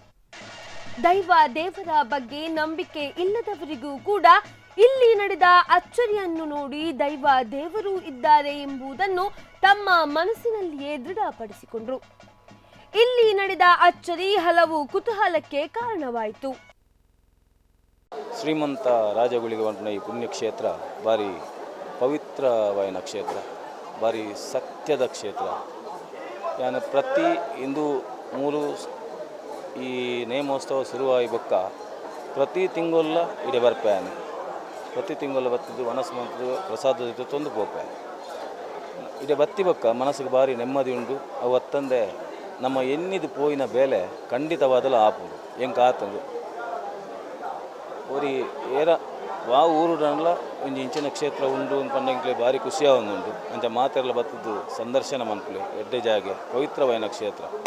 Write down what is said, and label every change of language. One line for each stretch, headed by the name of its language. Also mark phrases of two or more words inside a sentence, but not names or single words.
Kannada: ದೈವ ದೇವರ ಬಗ್ಗೆ ನಂಬಿಕೆ ಇಲ್ಲದವರಿಗೂ ಕೂಡ ಇಲ್ಲಿ ನಡೆದ ಅಚ್ಚರಿಯನ್ನು ನೋಡಿ ದೈವ ದೇವರು ಇದ್ದಾರೆ ಎಂಬುದನ್ನು ತಮ್ಮ ಮನಸ್ಸಿನಲ್ಲಿಯೇ ದೃಢಪಡಿಸಿಕೊಂಡ್ರು. ಇಲ್ಲಿ ನಡೆದ ಅಚ್ಚರಿ ಹಲವು ಕುತೂಹಲಕ್ಕೆ ಕಾರಣವಾಯಿತು. ಶ್ರೀಮಂತ ರಾಜಗುಳಿಗ ಈ ಪುಣ್ಯಕ್ಷೇತ್ರ ಭಾರಿ ಪವಿತ್ರವಾದ ಕ್ಷೇತ್ರ, ಭಾರಿ ಸತ್ಯದ ಕ್ಷೇತ್ರ.
Tulu: ಯಾನ ಪ್ರತಿ ಇಂದು ಮೂರು ಈ ನೇಮೋತ್ಸವ ಶುರುವಾಗಿ ಬೊಕ್ಕ ಪ್ರತಿ ತಿಂಗೊಲ್ಲ ಇಡೆ ಬರ್ಪೇನೆ. ಪ್ರತಿ ತಿಂಗೊಲ್ಲ ಬತ್ತಿದ್ದು ಮನಸ್ಸು ಪ್ರಸಾದ ಜೊತೆ ತೊಂದು ಪೋಪೆ ಇಡೆ ಬತ್ತಿ ಬೊಕ್ಕ ಮನಸ್ಸಿಗೆ ಭಾರಿ ನೆಮ್ಮದಿ ಉಂಟು. ಅವತ್ತಂದೆ ನಮ್ಮ ಎನ್ನಿದು ಪೋಯಿನ ಬೇಲೆ ಖಂಡಿತವಾದಲ್ಲ ಆಪುದು ಹೆಂಗೆ ಆತಂದು ಒರಿ ಏರ ವಾ ಊರುಡಲ್ಲ ಒಂಜಿ ಇಂಚಿನ ಕ್ಷೇತ್ರ ಉಂಡು ಅಂದ್ಕೊಂಡಂಗೆ ಭಾರಿ ಖುಷಿಯಾಗುಂಡು ಅಂಚ ಮಾತೆಲ್ಲ ಬತ್ತದ್ದು ಸಂದರ್ಶನ ಮನ್ಪುಲೆ ಎಡ್ಡೆ ಜಾಗೆ ಪವಿತ್ರವಾದ ಕ್ಷೇತ್ರ.